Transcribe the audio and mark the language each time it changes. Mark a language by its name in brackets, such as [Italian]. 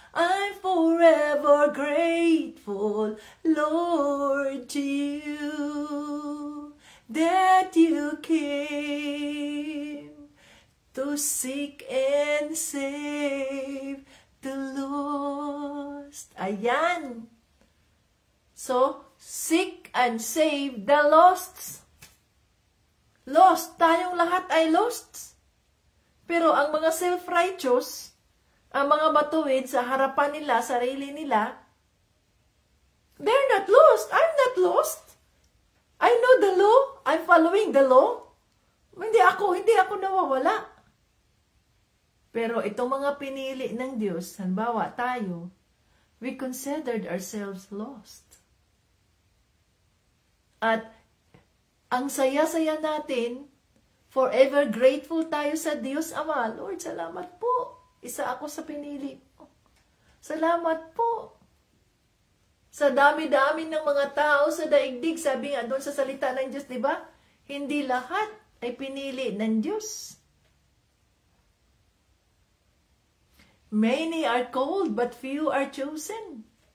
[English] I'm forever grateful, Lord, to you, that you came to seek and save the lost. [Filipino] Ayan. [English] So, seek and save the lost. [Filipino] Lost. Tayong lahat ay lost. Pero ang mga self-righteous, ang mga matuwid sa harapan nila, sarili nila, [English] they're not lost. I'm not lost. I know the law. I'm following the law. [Filipino] Hindi ako nawawala. Pero itong mga pinili ng Diyos, halimbawa tayo, [English] we considered ourselves lost. [Filipino] At ang saya-saya natin, [English] forever grateful [Filipino] tayo sa Diyos Ama. Lord, salamat po. Isa ako sa pinili mo. Salamat po. Sa dami-dami ng mga tao sa daigdig, sabi nga doon sa salita ng Diyos, di ba? Hindi lahat ay pinili ng Diyos. [English] Many are called, but few are chosen.